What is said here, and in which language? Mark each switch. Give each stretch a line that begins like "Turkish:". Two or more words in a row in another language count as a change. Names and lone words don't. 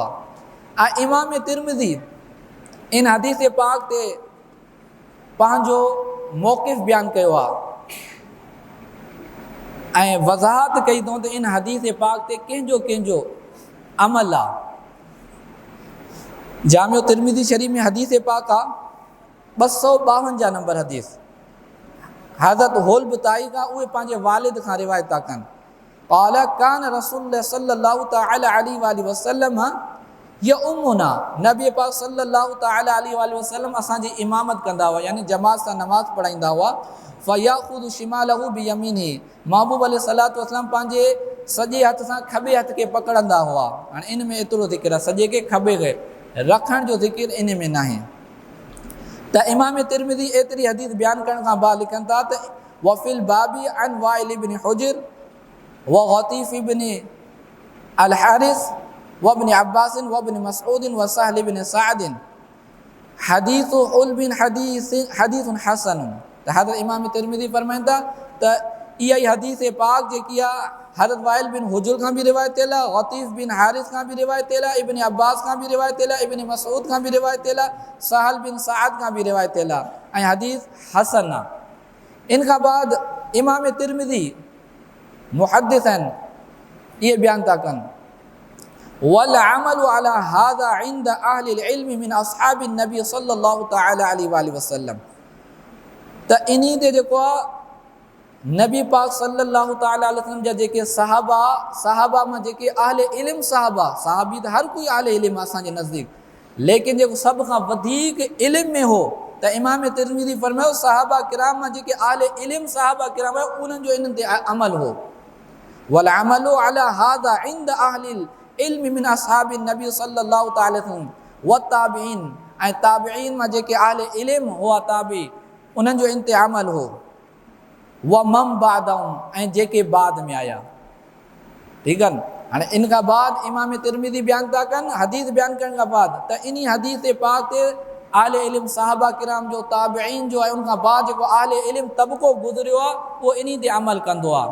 Sindhi: ऐं इमाम तिरमिज़ी इन हदीस पाक ते पंहिंजो मौक़िफ़ बयानु कयो आहे ऐं वज़ाहत कई अथऊं त इन हदीस पाक ते कंहिंजो अमल आहे। जामिउ तिरमिज़ी शरीफ़ में हदीस पाक आहे 252 नंबर हदीस, हज़रत हुल्ब ताई खां, उहे पंहिंजे वालिद खां रिवायत था कनि।
Arabic: قال كان رسول الله صلى الله تعالى عليه وسلم يؤمنا,
Sindhi: नबी पाक
Arabic: صلى الله تعالى عليه وسلم
Sindhi: असांजी इमामत कंदा हुआ, यानी जमात सां नमाज़ पढ़ाईंदा हुआ।
Arabic: فيأخذ شماله بيمينه,
Sindhi: महबूब
Arabic: عليه الصلاة والسلام
Sindhi: पंहिंजे सॼे हथ सां खॿे हथ खे पकड़ंदा हुआ। हाणे इन में एतिरो ज़िक्र आहे, सॼे खे खॿे खे रखण जो ज़िक्र इन में न आहे। त इमाम तिरमिज़ी एतिरी हदीस बयानु करण खां बाद लिखनि था त
Arabic: وفي الباب عن وائل بن حجر وغطيف بن الحارث وابن عباس وابن مسعود وسهل بن سعد حديث ال بن حديث حسن.
Sindhi: त हज़रत इमाम तिरमिज़ी फरमाइनि था त इहा ई हदीस पाक जेकी आहे हज़रत वाइल बिन हुजुर खां बि रिवायत थियल आहे, गतीफ़ बिन हारिस खां बि रिवायत थियल आहे, इब्न अब्बास खां बि रिवायत थियल आहे, इब्न मसऊद खां बि रिवायत थियल आहे, सहल बिन सअद खां बि रिवायत थियल आहे ऐं हदीस हसन आहे। इन खां बाद इमाम तिरमिज़ी मुहद्दिस आहिनि, इहे बयानु था कनि
Arabic: والعمل على هذا عند أهل العلم من أصحاب النبي صلى الله تعالى عليه وسلم.
Sindhi: त इन्ही ते जेको आहे नबी पाक
Arabic: صلى الله تعالى عليه وسلم
Sindhi: जा जेके सहाबा मां जेके अहले इल्म सहाबी त हर कोई अहले इल्म असांजे नज़दीक, लेकिन जेको सभ खां वधीक इल्म में हो त इमाम तिरमिज़ी फरमायो सहाबा किराम मां जेके अहले इल्म सहाबा किराम उन्हनि जो इन्हनि ते अमल हो।
Arabic: والعمل على هذا عند أهل العلم من أصحاب النبي صلى الله تعالى عليه وسلم والتابعين
Sindhi: ऐं ताबिईन मां जेके अहले इल्म हुआ ताबी उन्हनि जो इन ते अमल हो।
Arabic: ومن بعدهم
Sindhi: ऐं जेके बाद में आया। ठीकु आहे न। हाणे इन खां बाद इमाम तिरमिज़ी बयानु था कनि हदीस बयानु करण खां बाद त इन हदीस पाक ते अहले इल्म सहाबा किराम जो ताबिईन जो आहे उन खां बाद जेको अहले इल्म तबको गुज़रियो आहे उहो इन ते अमल कंदो आहे।